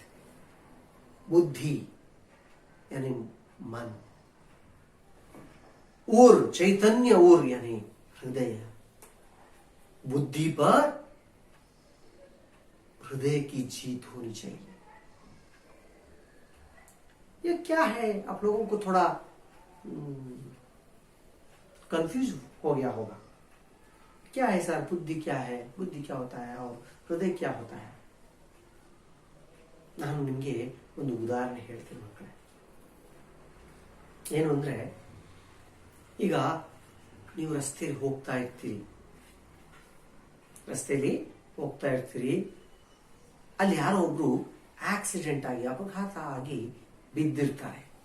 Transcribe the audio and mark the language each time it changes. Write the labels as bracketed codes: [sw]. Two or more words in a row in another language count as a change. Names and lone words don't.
[hi] बुद्धि यानी मन, उर चैतन्य उर यानी हृदय, बुद्धि पर हृदय की जीत होनी चाहिए। ये क्या है, आप लोगों को थोड़ा कंफ्यूज हो गया होगा। क्या है सर, बुद्धि क्या है, बुद्धि क्या होता है और हृदय क्या होता है? [kn] ನಾನು ನಿಮಗೆ ಒಂದು ಉದಾಹರಣೆ ಹೇಳ್ತೀನಿ ಮಕ್ಕಳೇ। ಏನು ಅಂದ್ರೆ, ಈಗ ನೀವು ರಸ್ತೆಯಲ್ಲಿ ಹೋಗ್ತಾ ಇರ್ತೀರಿ, ಅಲ್ಲಿ ಯಾರೋ ಒಬ್ರು ಆಕ್ಸಿಡೆಂಟ್ ಆಗಿ, ಅಪಘಾತ ಆಗಿ ಬಿದ್ದಿರ್ತಾರೆ।